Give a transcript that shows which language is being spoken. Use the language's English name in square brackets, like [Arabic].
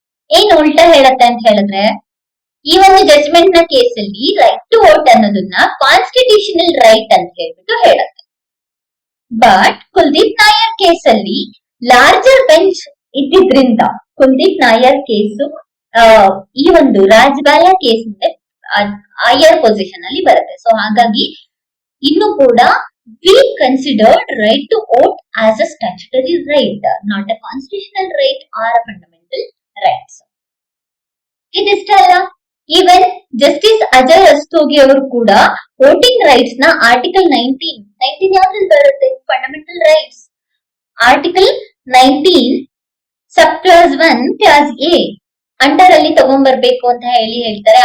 [Kannada] ಏನ್ ಉಲ್ಟಾ ಹೇಳುತ್ತೆ ಅಂತ ಹೇಳಿದ್ರೆ, ಈ ಒಂದು ಜಡ್ಜ್ಮೆಂಟ್ ನ ಕೇಸಲ್ಲಿ ರೈಟ್ ಟು ವೋಟ್ ಅನ್ನೋದನ್ನ ಕಾನ್ಸ್ಟಿಟ್ಯೂಷನಲ್ ರೈಟ್ ಅಂತ ಹೇಳ್ಬಿಟ್ಟು ಹೇಳುತ್ತೆ. ಬಟ್ ಕುಲ್ದೀಪ್ ನಾಯರ್ ಕೇಸಲ್ಲಿ larger bench ಇದ್ದಿದ್ರಿಂದ Kuldeep Nair case ಈ ಒಂದು ರಾಜ್ಪಾಲ ಕೇಸ್ ಮುಂದೆ ಹೈಯರ್ ಪೊಸಿಷನ್ ಅಲ್ಲಿ ಬರುತ್ತೆ. ಸೊ ಹಾಗಾಗಿ ಇನ್ನು ಕೂಡ [English] we considered right to vote as a statutory right, not a constitutional right or a fundamental rights. [Kannada] ಇದಿಷ್ಟೇ ಅಲ್ಲ, ಈವನ್ ಜಸ್ಟಿಸ್ ಅಜಯ್ ರಸ್ತೋಗಿ ಅವರು ಕೂಡ ವೋಟಿಂಗ್ ರೈಟ್ಸ್ ನ ಆರ್ಟಿಕಲ್ 19 ಯಾವ್ದ್ರಲ್ಲಿ ಬರುತ್ತೆ? Fundamental rights article 19 sub class 1 class A under ಅಲ್ಲಿ ತಗೊಂಡ್ಬರ್ಬೇಕು ಅಂತ ಹೇಳ್ತಾರೆ.